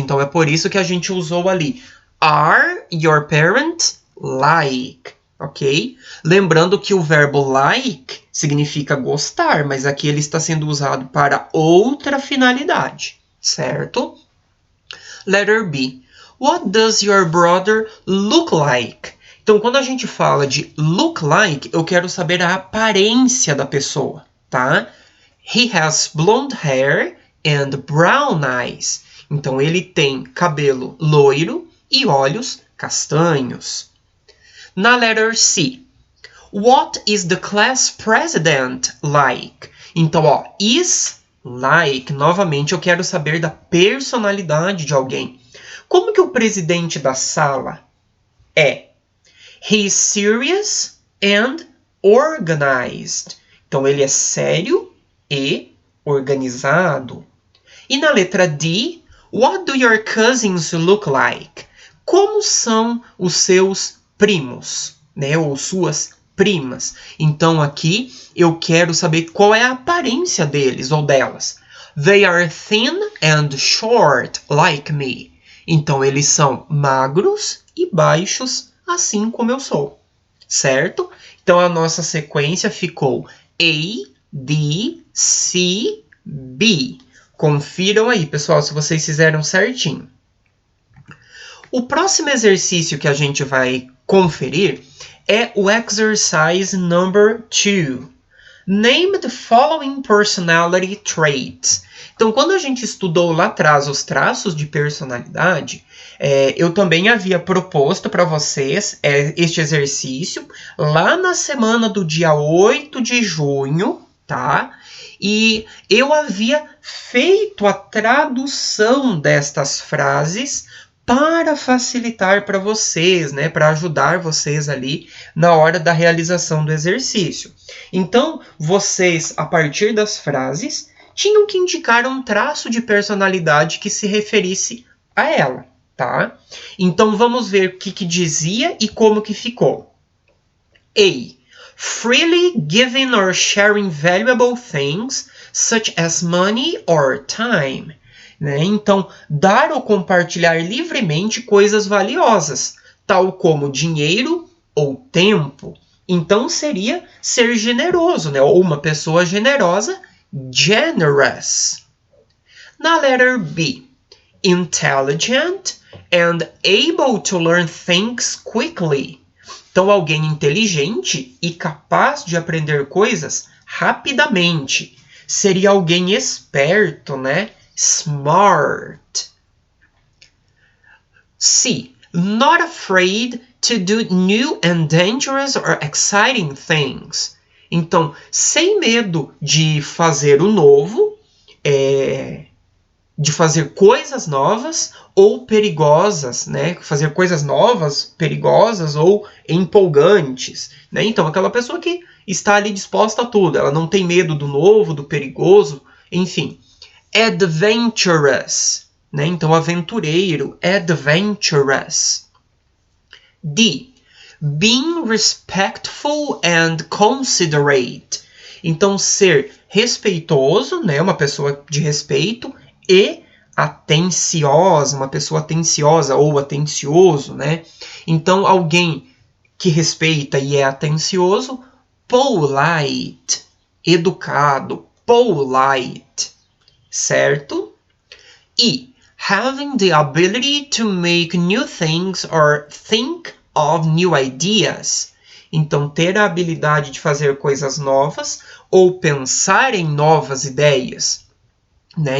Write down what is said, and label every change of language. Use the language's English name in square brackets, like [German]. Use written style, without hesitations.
[Portuguese] Então, é por isso que a gente usou ali [English] Are your parents like? Ok? [Portuguese] Lembrando que o verbo like significa gostar, mas aqui ele está sendo usado para outra finalidade, certo? [English] Letter B. What does your brother look like? [Portuguese] Então, quando a gente fala de look like, eu quero saber a aparência da pessoa, tá? [English] He has blonde hair and brown eyes. [Portuguese] Então, ele tem cabelo loiro e olhos castanhos. Na letter C. [English] What is the class president like? Então, is like. [Portuguese] Novamente, eu quero saber da personalidade de alguém. Como que o presidente da sala é? [English] He is serious and organized. [Portuguese] Então, ele é sério e organizado. E na letra D, [English] what do your cousins look like? [Portuguese] Como são os seus primos, né? Ou suas primas. Então, aqui, eu quero saber qual é a aparência deles ou delas. [English] They are thin and short, like me. [Portuguese] Então, eles são magros e baixos, assim como eu sou. Certo? Então, a nossa sequência ficou A, D, C, B. Confiram aí, pessoal, se vocês fizeram certinho. O próximo exercício que a gente vai conferir é o [English] exercise number 2. Name the following personality traits. [Portuguese] Então, quando a gente estudou lá atrás os traços de personalidade, eu também havia proposto para vocês este exercício lá na semana do dia 8 de junho, tá? E eu havia feito a tradução destas frases para facilitar para vocês, né, para ajudar vocês ali na hora da realização do exercício. Então, vocês, a partir das frases, tinham que indicar um traço de personalidade que se referisse a ela, tá? Então, vamos ver o que dizia e como que ficou. A. [English] Freely giving or sharing valuable things, such as money or time. [Portuguese] Né? Então, dar ou compartilhar livremente coisas valiosas, tal como dinheiro ou tempo. Então, seria ser generoso, né? Ou uma pessoa generosa, generous. [English] Na letter B, intelligent and able to learn things quickly. [Portuguese] Então, alguém inteligente e capaz de aprender coisas rapidamente. Seria alguém esperto, né? [English] Smart. C. Not afraid to do new and dangerous or exciting things. [Portuguese] Então, sem medo de fazer o novo, de fazer coisas novas ou perigosas, né? Fazer coisas novas, perigosas ou empolgantes, né? Então, aquela pessoa que está ali disposta a tudo, ela não tem medo do novo, do perigoso, enfim. Adventurous, né? Então, aventureiro, adventurous. D. [English] Being respectful and considerate. [Portuguese] Então, ser respeitoso, né? Uma pessoa de respeito e atenciosa, uma pessoa atenciosa ou atencioso, né? Então, alguém que respeita e é atencioso, polite, educado, polite, certo? [English] E having the ability to make new things or think of new ideas. [Portuguese] Então, ter a habilidade de fazer coisas novas ou pensar em novas ideias. Né?